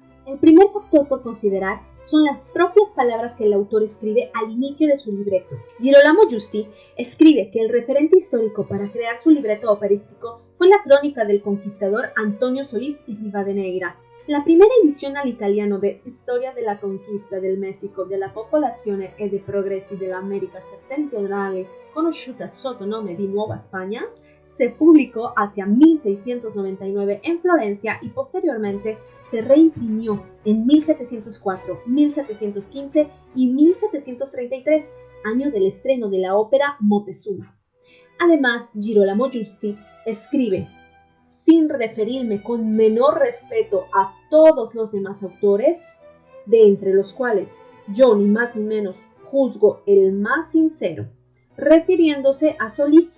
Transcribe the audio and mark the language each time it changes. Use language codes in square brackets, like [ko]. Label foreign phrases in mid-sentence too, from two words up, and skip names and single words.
[es] El primer factor por considerar son las propias palabras que el autor escribe al inicio de su libreto. Girolamo Giusti escribe que el referente histórico para crear su libreto operístico fue la crónica del conquistador Antonio Solís y Rivadeneira. La primera edición al italiano de Storia della conquista del Messico, della popolazione e dei progressi dell'America settentrionale, conosciuta sotto nome di Nuova Spagna, se publicó hacia 1699 en Florencia y posteriormente se reimprimió en 1704, 1715 y 1733, año del estreno de la ópera Moctezuma. Además, Girolamo Giusti escribe: sin referirme con menor respeto a todos los demás autores, de entre los cuales yo ni más ni menos juzgo el más sincero, refiriéndose a Solís.